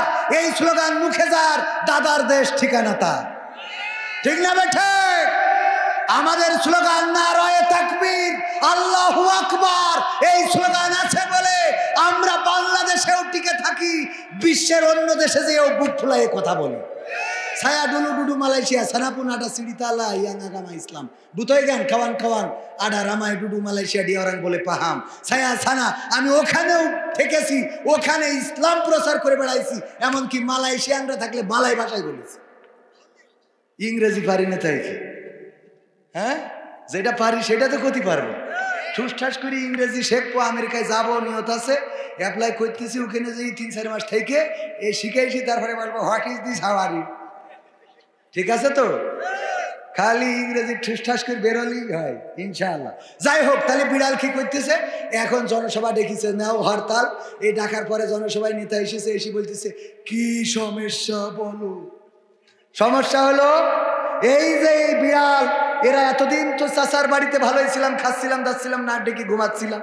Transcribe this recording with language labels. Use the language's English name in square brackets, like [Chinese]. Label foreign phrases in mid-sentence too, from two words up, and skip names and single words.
[Bangla] এই স্লোগান মুখে যার, দাদার দেশ ঠিকানা তার। ঠিক না বেঠে? আমাদের স্লোগান [Urdu] نعرۂ تکبیر, [Arabic] الله أكبر. [Bangla] এই স্লোগান আছে বলে আমরা বাংলাদেশেও টিকে থাকি, বিশ্বের অন্য দেশে যেও বুক ফুলায়ে কথা বলি। [Malay] saya dulu Malaysia, sana pun ada cerita lah yang agama Islam. Butoy gan kawan-kawan, ada ramai dulu Malaysia, dia orang boleh paham. Saya sana, [Bangla] আমি ওখানেও থেকেছি, ওখানে ইসলাম প্রচার করে বেড়াইছি, এমনকি মালয়েশিয়ানরা থাকলে মালয় ভাষায় বলেছি। ইংরেজি পারি না তাই কি? হ্যাঁ, যেটা পারি সেটা তো ক্ষতি পারবো। ঠুসঠাস করে ইংরেজি শেখবো, আমেরিকায় যাবো নিয়ত আছে, অ্যাপ্লাই করতেছি। ওখানে যে 3-4 মাস থেকে এই শিখাইছি, তারপরে বলবো [English] what is this, how are you. [Bangla] ঠিক আছে তো? খালি ইংরেজি ঠুসঠাস করে বেরোলেই হয় ইনশাআল্লাহ। যাই হোক, তাহলে বিড়াল কি করতেছে? এখন জনসভা ডেকেছে, নাও হরতাল। এই ডাকার পরে জনসভায় নেতা এসেছে, এসে বলতেছে কি সমস্যা বলো। সমস্যা হলো এই যে এই বিড়াল, এরা এতদিন তো চাচার বাড়িতে ভালোই ছিলাম, খাচ্ছিলাম দাচ্ছিলাম, না ডেকে ঘুমাচ্ছিলাম।